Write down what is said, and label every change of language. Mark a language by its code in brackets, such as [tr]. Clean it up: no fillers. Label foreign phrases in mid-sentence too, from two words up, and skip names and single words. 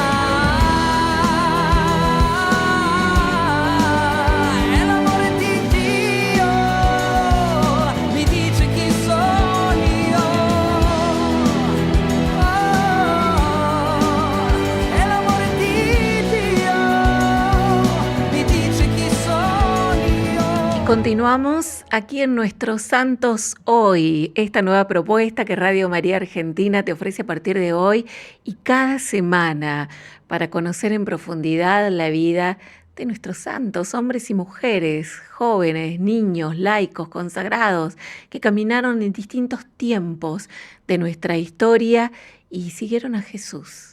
[it] E l'amore di Dio mi dice chi sono io. Oh, e l'amore di Dio mi dice chi sono io. [es] Continuamos aquí en Nuestros Santos Hoy, esta nueva propuesta que Radio María Argentina te ofrece a partir de hoy y cada semana para conocer en profundidad la vida de nuestros santos, hombres y mujeres, jóvenes, niños, laicos, consagrados, que caminaron en distintos tiempos de nuestra historia y siguieron a Jesús.